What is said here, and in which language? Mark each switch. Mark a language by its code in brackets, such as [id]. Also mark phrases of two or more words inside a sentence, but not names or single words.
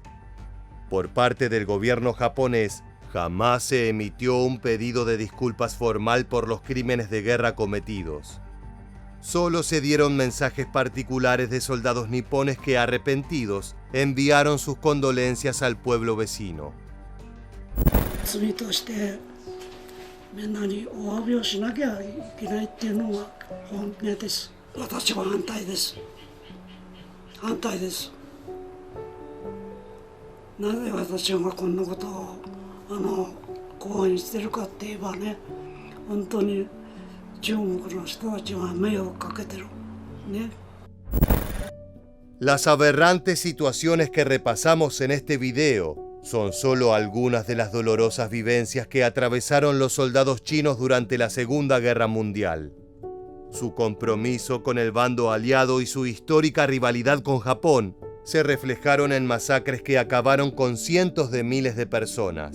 [es] Por parte del gobierno japonés, jamás se emitió un pedido de disculpas formal por los crímenes de guerra cometidos. Solo se dieron mensajes particulares de soldados nipones que, arrepentidos, enviaron sus condolencias al pueblo vecino. [ja] 罪としてみんなにお詫びをしなきゃいけないっていうのが本音です。私は反対です。反対です。なぜ私がこんなことを講演してるかって言えばね、本当に中国の人たちは迷惑かけてるね。 [es] Las aberrantes situaciones que repasamos en este video son solo algunas de las dolorosas vivencias que atravesaron los soldados chinos durante la Segunda Guerra Mundial. Su compromiso con el bando aliado y su histórica rivalidad con Japón se reflejaron en masacres que acabaron con cientos de miles de personas.